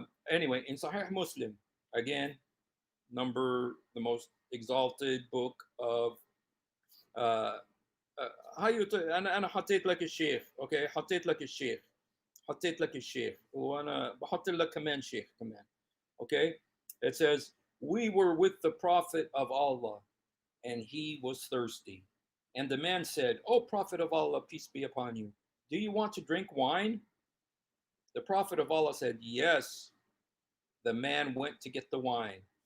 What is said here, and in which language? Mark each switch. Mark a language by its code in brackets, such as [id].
[en] Anyway, in Sahih Muslim, again, the most exalted book of [ar] أنا حطيت لك الشيخ. [en] Okay, [ar] حطيت لك الشيخ. حطيت لك الشيخ وانا بحط لك كمان شيخ كمان. [en] Okay, it says we were with the prophet of Allah and he was thirsty, and the man said, "O prophet of Allah, peace be upon you, do you want to drink wine?" The prophet of Allah said, "Yes." The man went to get the wine.